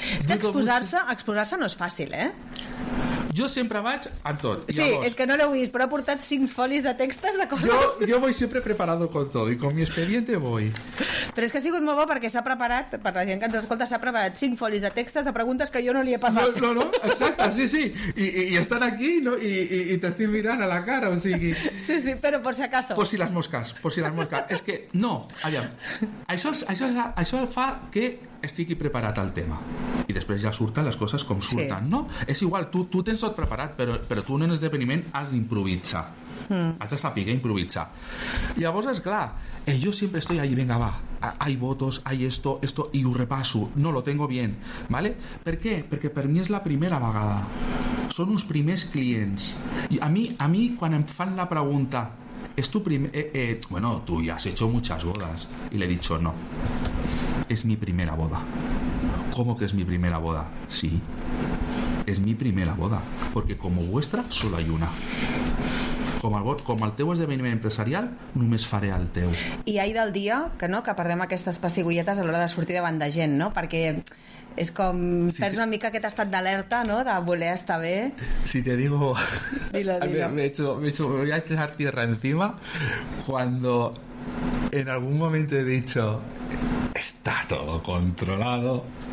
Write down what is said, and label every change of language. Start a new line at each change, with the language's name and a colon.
Catalan: Exposar-se no és fàcil, eh? Jo sempre vaig amb tot. Sí, llavors, és que no l'he vist, però ha portat 5 folis de textos de coses.
Spanish: Jo voy sempre preparado con todo y con mi expediente voy.
Catalan: Però és que ha sigut molt bo perquè s'ha preparat, per la gent que ens escolta, s'ha preparat 5 folis de textos de preguntes que jo no li he passat. No, exacte, sí. I estan aquí, no? I t'estic mirant a la cara, o sigui...
Spanish: Sí, però por si acaso. Por si las moscas.
Catalan: És que, no, aviam, això fa que estigui preparat al tema. I després ja surten les coses com surten, sí. No? És igual, tu tens tot preparat, però tu en un esdeveniment has d'improvisar. Has de saber improvisar. Llavors, és clar, jo sempre estic allí,
Spanish: venga, va, hay votos, hay esto,
Catalan: i ho repasso, no,
Spanish: lo tengo bien, ¿vale?
Catalan: Per què? Perquè per mi és la primera vegada. Són uns primers clients. I a mi, quan em fan la pregunta, és tu primer...
Spanish: Bueno,
Catalan: tu ja
Spanish: has hecho muchas bodas.
Catalan: I li he
Spanish: dicho, no, es mi primera boda. ¿Cómo que es mi primera boda? Sí, es mi primera boda, porque como vuestra solo hay una.
Catalan: Com el teu esdeveniment empresarial, només faré el teu. I ahir del dia, que no, que perdem aquestes pessigolletes a l'hora de sortir davant de gent, no? Perquè és com... Si perds una mica aquest estat d'alerta, no? De voler estar bé.
Spanish: Si te digo... Dilo. Me voy a echar tierra encima cuando en algún momento he dicho está todo controlado.